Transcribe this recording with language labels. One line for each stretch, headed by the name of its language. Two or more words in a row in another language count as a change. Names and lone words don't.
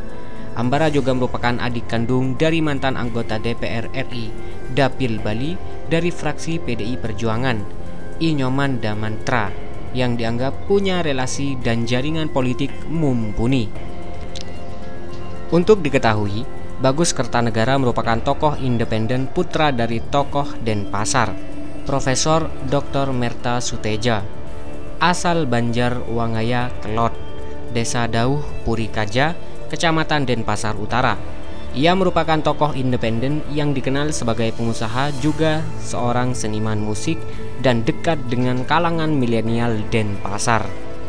Indonesian: Ambara juga merupakan adik kandung dari mantan anggota DPR RI Dapil Bali dari fraksi PDI Perjuangan, Inyoman Damantra, yang dianggap punya relasi dan jaringan politik mumpuni. Untuk diketahui, Bagus Kertanegara merupakan tokoh independen putra dari tokoh Denpasar, Profesor Dr. Merta Suteja, asal Banjar Wangaya Kelot, Desa Dauh Puri Kaja, Kecamatan Denpasar Utara. Ia merupakan tokoh independen yang dikenal sebagai pengusaha, juga seorang seniman musik dan dekat dengan kalangan milenial Denpasar.